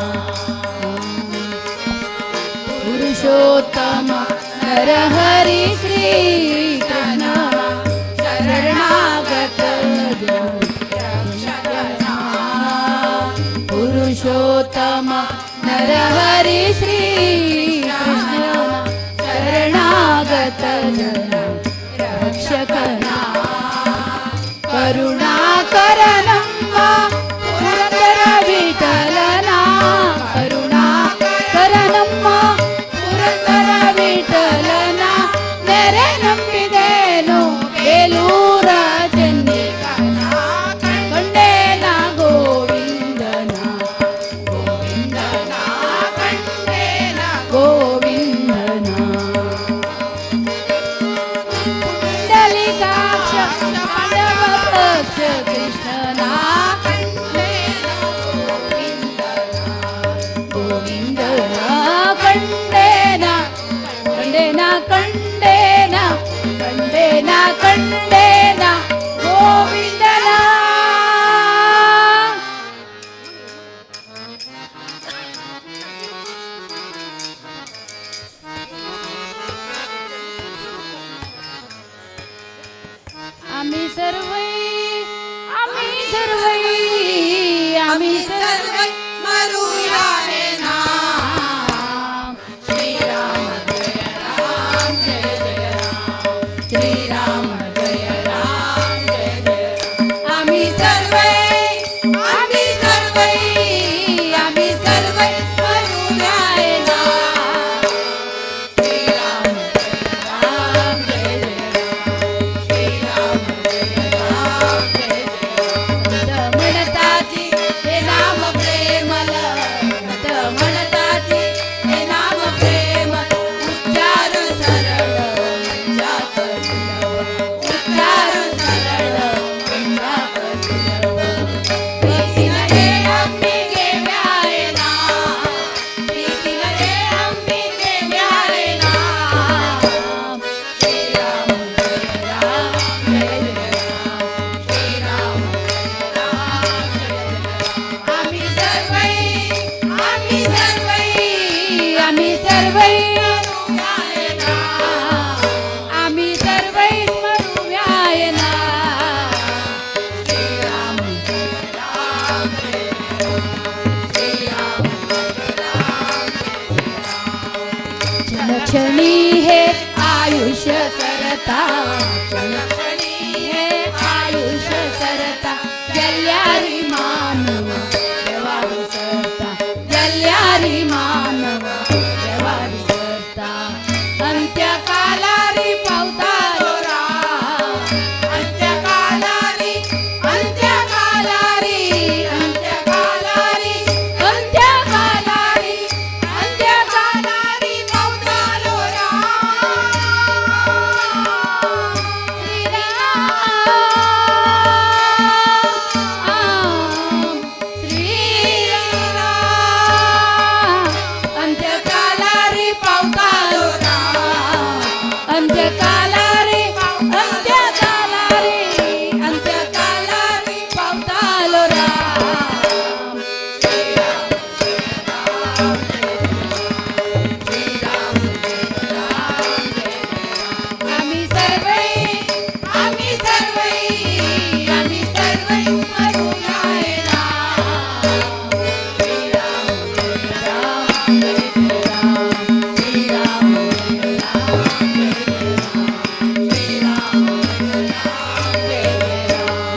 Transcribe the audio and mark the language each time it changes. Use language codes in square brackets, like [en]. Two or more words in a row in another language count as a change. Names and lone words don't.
[kn] ಪುರುಷೋತ್ತಮ ನರಹರಿ ಶ್ರೀ ಕೃಷ್ಣನ ಶರಣಾಗತ ರಕ್ಷಕನ ಪುರುಷೋತ್ತಮ ನರಹರಿ ಶ್ರೀ ಕೃಷ್ಣನ ಶರಣಾಗತ ರಕ್ಷಕನ ಕರುಣಾಕರನಮ್ಮ ಪುರಂದರ ವಿಠ್ಠಲನ ಕರುಣಾಕರನಮ್ಮ ಪುರಂದರ ವಿಠ್ಠಲನ ನೆರೆ ನಂಬಿದೇನು ಬೇಲೂರ ಚಂದಿಕನ ಕಂಡೇನ ಗೋವಿಂದನ ಗೋವಿಂದನ ಕಂಡೇನ ಗೋವಿಂದನ ಕುಂಡಲಿಕಾಕ್ಷ ಪಾಂಡವ ಪಕ್ಷ ಕೃಷ್ಣನ ಕಂಡೇನ ಗೋವಿಂದನ ಗೋವಿಂದನ ಕಂಡೇನ ಕಂಡೇನ ಕಂಡೇನ ಕಂಡೇನ ಕಂಡೇನ ಗೋವಿಂದನ [kok] आम्ही सर्वै आम्ही सर्वै आम्ही सर्वै मरुया रे नाम श्रीराम जय राम जय जय राम श्रीराम जय राम जय जय राम आम्ही सर्वै आम्ही सर्वै आम्ही सर्वै मरुया रे नाम श्रीराम जय राम जय जय राम श्रीराम जय राम जय जय राम संत म्हणताची हे नाम प्रेमल संत म्हणताची हे नाम प्रेमल उच्चार सरळ मंजात सुलभ उच्चार सरळ मंजात सुलभ प्रीतीन रे अंबिके व्यारे नाम प्रीतीन रे अंबिके व्यारे नाम श्रीराम जय राम जय जय राम श्रीराम जय राम जय जय राम आम्ही सर्वै आम्ही सर्वै मरुयाय नाम आम्ही सर्वै मरुयाय ना श्रीराम जय राम जय जय राम श्रीराम जय राम जय जय राम क्षणी हे आयुष्य सरता क्षणी हे आयुष्य सरता जल्यारी मानव देवा विसरता जल्यारी मानव देवा विसरता अंत्यकालारी पावतालो राम अंत्यकालारी अंत्यकालारी अंत्यकालारी अंत्यकालारी अंत्यकालारी पावतालो राम श्रीराम अंत्यकालारी पावतालो अंत्यकालारी अंत्यकालारी पावतालो राम आम्ही सर्वै आम्ही सर्वै मरुयाय नाम श्रीराम जय राम जय जय राम श्रीराम जय राम जय जय राम श्रीराम जय राम जय जय राम